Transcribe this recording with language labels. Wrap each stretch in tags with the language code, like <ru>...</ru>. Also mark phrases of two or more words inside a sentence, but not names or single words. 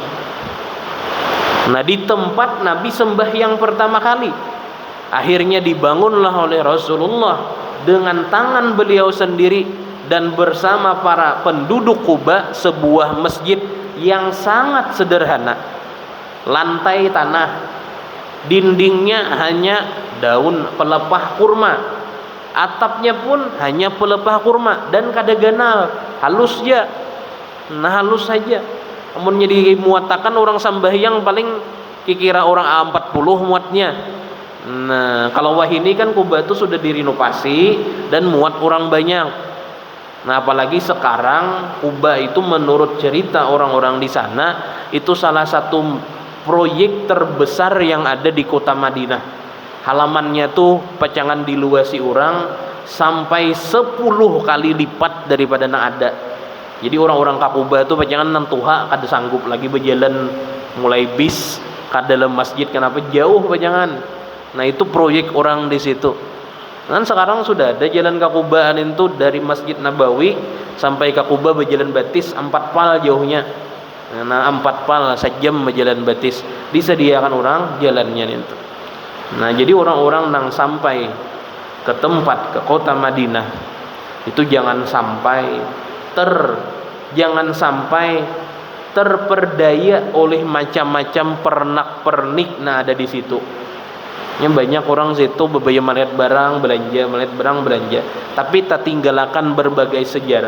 <id>Nah, di tempat Nabi sembahyang pertama kali, akhirnya dibangunlah oleh Rasulullah dengan tangan beliau sendiri dan bersama para penduduk Quba sebuah masjid yang sangat sederhana. Lantai tanah, dindingnya hanya daun pelepah kurma, atapnya pun hanya pelepah kurma dan</id> <bjn>kada ganal,</bjn> <id>halus ya. Nah, halus saja. Namun jadi muatakan orang sambahyang paling kira orang 40 muatnya. Nah, kalau wahini kan Quba itu sudah direnovasi dan muat orang banyak. Nah, apalagi sekarang Quba itu menurut cerita orang-orang di sana itu salah satu proyek terbesar yang ada di kota Madinah. Halamannya tuh pacangan diluasi orang sampai 10 kali lipat daripada yang ada. Jadi orang-orang Kakuba itu</id> <bjn>pacangan nantuha kada</bjn> <id>sanggup lagi berjalan mulai bis ke dalam masjid, kenapa jauh pacangan. Nah, itu proyek orang di situ. Kan sekarang sudah ada jalan Kakubaan itu dari Masjid Nabawi sampai Kakuba berjalan batis 4 pal jauhnya. Nah, 4 pal sejam berjalan batis disediakan orang jalannya itu. Nah, jadi orang-orang yang sampai ke tempat ke kota Madinah itu jangan sampai terperdaya oleh macam-macam pernak-pernik nah ada di situ. Yang banyak orang situ berbaya melihat barang belanja, tapi tak tinggalkan berbagai sejarah.</id>